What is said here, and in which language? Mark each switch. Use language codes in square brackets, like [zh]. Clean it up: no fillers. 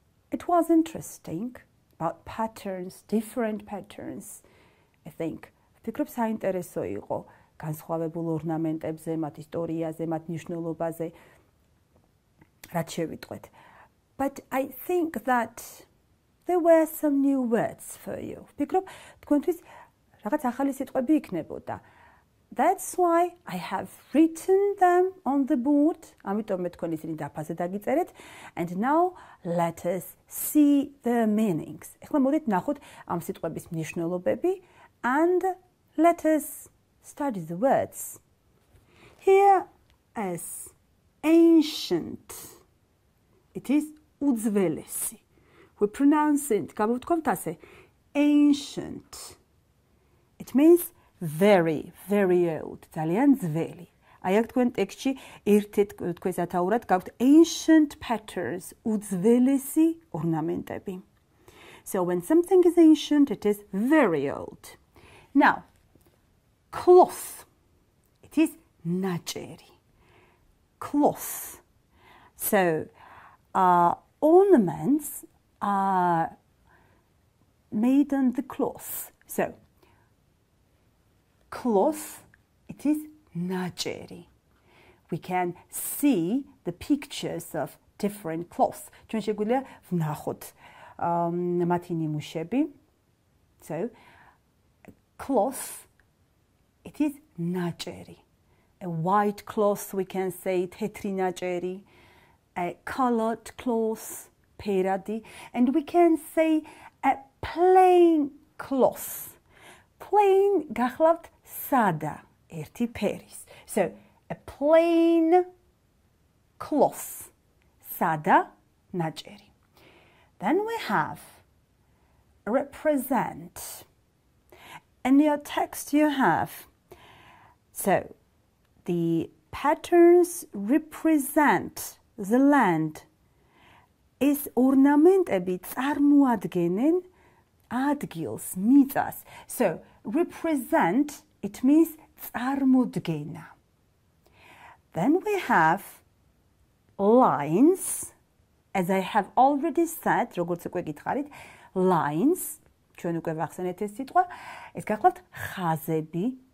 [en] It was interesting about patterns, different patterns. I think. [ka] ვფიქრობ საინტერესო იყო განსხვავებულ ორნამენტებზე, მათ ისტორიაზე, მათ მნიშვნელობაზე რაც შევიტყვეთ. [en] But I think that there were some new words for you. [ka] ვფიქრობ თქვენთვის რაღაც ახალი სიტყვები იქნებოდა. [en] That's why I have written them on the board. [ka] ამიტომ მე თქვენ ისინი დაფაზე დაგიწერეთ. [en] And now let us see the meanings. [ka] ეხლა მოდით ნახოთ ამ სიტყვების მნიშვნელობები [en] and let us study the words. Here is ancient. It is უძველესი. We pronounce it, [ka] გამოვთქვამთ ასე, [en] ancient. It means very, very old. [ka] ძალიან ძველი. აი აქ თქვენ ტექსტში ერთი თქვენ სათაურად გაქვთ [en] ancient patterns, [ka] უძველესი ორნამენტები. [en] So when something is ancient, it is very old. Now, cloth. It is naĝeri. Cloth. So, ornaments are made on the cloth. So, cloth, it is naĝeri. We can see the pictures of different cloths. [ka] ჩვენ შეგვიძლია ვნახოთ მათი ნიმუშები. [en] So, cloth, it is naĝeri. A white cloth, we can say [ka] თეთრი naĝერი. [en] A colored cloth, ფერადი. And we can say a plain cloth. [ka] Plain, გახლავთ სადა, ერთი ფერის. [en] So, a plain cloth, [ka] სადა naĝერი. [en] Then we have represent. In your text you have, so the patterns represent the land. [ka] ეს ორნამენტები წარმოადგენენ ადგილს, მიწას. [en] So, represent, it means წარმოდგენა. Then we have lines. As I have already said, [ka] როგორც უკვე გითხარით, lines, ჩვენ უკვე ვახსენეთ ეს სიტყვა, ეს გახლავთ ხაზები.